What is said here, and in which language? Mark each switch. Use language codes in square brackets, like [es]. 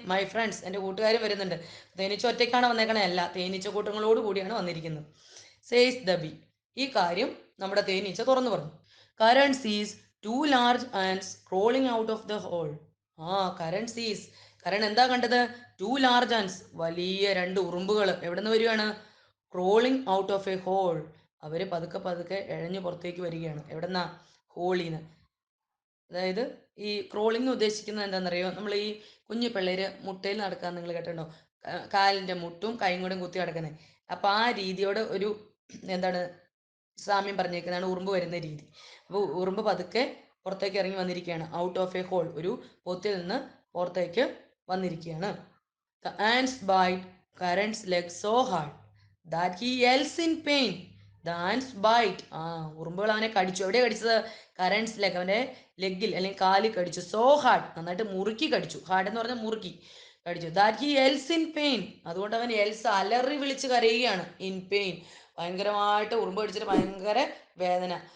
[en] my friends, [ml] എൻ്റെ കൂട്ടുകാരും വരുന്നുണ്ട്. തേനീച്ച ഒറ്റയ്ക്കാണ് വന്നേക്കണേ? അല്ല, തേനീച്ച കൂട്ടങ്ങളോട് കൂടിയാണ് വന്നിരിക്കുന്നത്. [en] says the bee, [ml] ഈ കാര്യം നമ്മുടെ തേനീച്ച തുറന്നു പറഞ്ഞു. [en] Karan sees 2 large ants crawling out of the hole. Karan sees, [ml] കരൺ എന്താ കണ്ടത്? [en] 2 large ants, [ml] വലിയ 2 ഉറുമ്പുകൾ എവിടെ നിന്ന് വരികയാണ്? [en] Crawling out of a hole. [ml] അവർ പതുക്കെ പതുക്കെ ഇഴഞ്ഞു പുറത്തേക്ക് വരികയാണ്. എവിടെന്നാ? ഹോളിന്ന്. അതായത് ഈ ക്രോളിംഗ് ഉദ്ദേശിക്കുന്നത് എന്താണെന്നറിയോ? നമ്മൾ ഈ കുഞ്ഞു പിള്ളേര് മുട്ടയിൽ നടക്കാൻ നിങ്ങൾ കേട്ടിട്ടുണ്ടോ? കാലിൻ്റെ മുട്ടും കൈയും കൂടെ കുത്തി നടക്കുന്നത്. അപ്പോൾ ആ രീതിയോട് ഒരു എന്താണ് സാമ്യം പറഞ്ഞേക്കുന്നതാണ് ഉറുമ്പ് വരുന്ന രീതി. അപ്പോൾ ഉറുമ്പ് പതുക്കെ പുറത്തേക്ക് ഇറങ്ങി വന്നിരിക്കുകയാണ്. [en] out of a hole, [ml] ഒരു പൊത്തിൽ നിന്ന് പുറത്തേക്ക് വന്നിരിക്കുകയാണ്. [en] The ants bite Karan's leg so hard that he yells in pain. The ants bite. [ml] ഉറുമ്പുകൾ അവനെ കടിച്ചു. എവിടെ കടിച്ചത്? [en] Karan's leg, [ml] അവൻ്റെ ലെഗിൽ അല്ലെങ്കിൽ കാലിൽ കടിച്ചു. [en] so hard, [ml] നന്നായിട്ട് മുറുക്കി കടിച്ചു. ഹാർഡ് എന്ന് പറഞ്ഞാൽ മുറുക്കി കടിച്ചു. [en] that he yells in pain, [ml] അതുകൊണ്ട് അവൻ എൽസ് അലറി വിളിച്ച് കരയുകയാണ്. [en] in pain, [ml] ഭയങ്കരമായിട്ട് ഉറുമ്പ് കടിച്ചിട്ട് ഭയങ്കര വേദന.